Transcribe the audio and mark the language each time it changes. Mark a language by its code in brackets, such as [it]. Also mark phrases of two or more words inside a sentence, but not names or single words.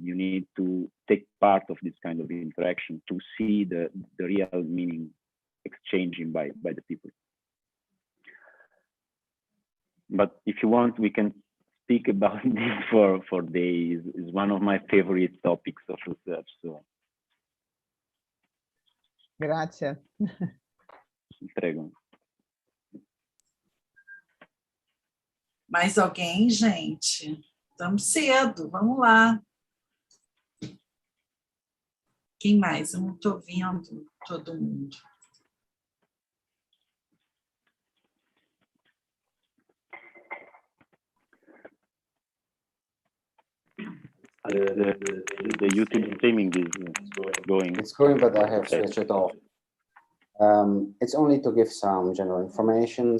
[en] You need to take part of this kind of interaction to see the real meaning exchanging by the people. But if you want, we can speak about this for days. It's one of my favorite topics of research. So. [it] Grazie. Prego. [pt] Mais alguém, gente? Estamos cedo, vamos lá. Quem mais? Eu não estou vendo todo mundo. [en] The YouTube streaming is going. It's going, but I have switched it off. It's only to give some general information.